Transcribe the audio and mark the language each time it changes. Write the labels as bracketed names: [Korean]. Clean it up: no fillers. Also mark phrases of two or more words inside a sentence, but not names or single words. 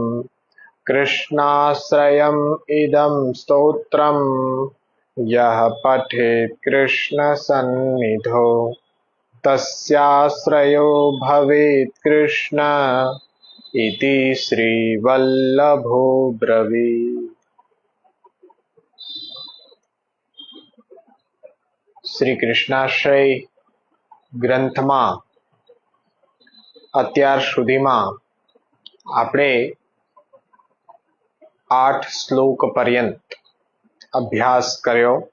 [Sanskrit] कृष्णाश्रयम् इदं स्तोत्रम् यः पठेत् कृष्णसन्निधौ तस्याश्रयो भवेत् कृष्ण इति श्रीवल्लभो ब्रवीत्। [Gujarati] શ્રી કૃષ્ણાશ્રય ગ્રંથમાં અત્યાર સુધીમાં આપણે 8 શ્લોક પર્યંત અભ્યાસ કર્યો.